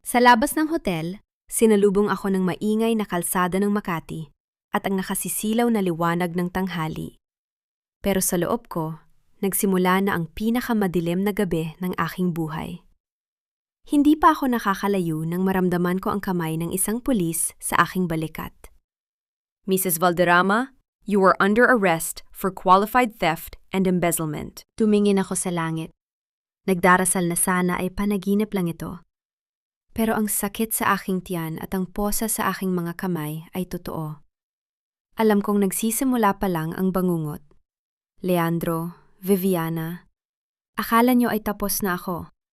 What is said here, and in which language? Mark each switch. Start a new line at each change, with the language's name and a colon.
Filipino: Sa labas ng hotel, sinalubong ako ng maingay na kalsada ng Makati at ang nakasisilaw na liwanag ng tanghali. Pero sa loob ko, nagsimula na ang pinakamadilim na gabi ng aking buhay. Hindi pa ako nakakalayo nang maramdaman ko ang kamay ng isang pulis sa aking balikat.
English: Mrs. Valderrama, you are under arrest for qualified theft and embezzlement.
Filipino: Tumingin ako sa langit. Nagdarasal na sana ay panaginip lang ito. Pero ang sakit sa aking tiyan at ang posa sa aking mga kamay ay totoo. Alam kong nagsisimula pa lang ang bangungot. Leandro, Viviana, akala nyo ay tapos na ako.